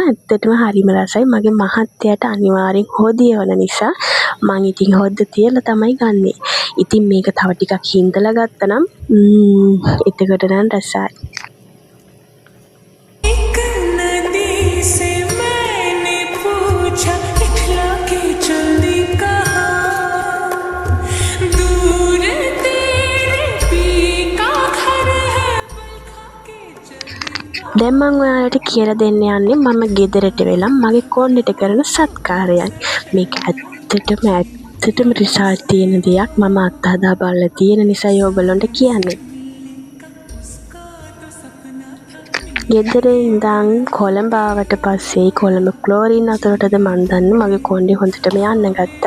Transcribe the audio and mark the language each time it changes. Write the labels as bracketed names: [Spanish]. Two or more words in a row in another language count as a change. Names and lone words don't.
[Sinhala] ඇත්තටම හරිම රසයි. මගේ මහත්තයාට අනිවාර්යෙන් හොදිය වන නිසා මම ඉතින් හොද්ද තියලා තමයි ගන්නෙ. ඉතින් මේක තව ටිකක් හිඳලා ගත්තනම් එතකොට නම් රසයි. [Hindi] एक नदी से मैंने पूछा इठला के जल्दी कहाँ दूर तेरे पी का घर है [Sinhala] දැන් මම ඔයාලට කියලා දෙන්න යන්නේ මම ගෙදරට වෙලා මගේ කොන්නෙට කරන සත්කාරයක්. මේක ඇත්තටම රිසල්ට් තියෙන දෙයක්. මම අත්හදා බලලා තියෙන නිසා ඔයගොල්ලන්ට කියන්නේ. ගෙදර ඉඳන් කොළඹ ආවට පස්සේ කොළඹ ක්ලෝරින් අතරටද මන් දන්නේ මගේ කොණ්ඩේ හොඳටම යන්න ගත්තා.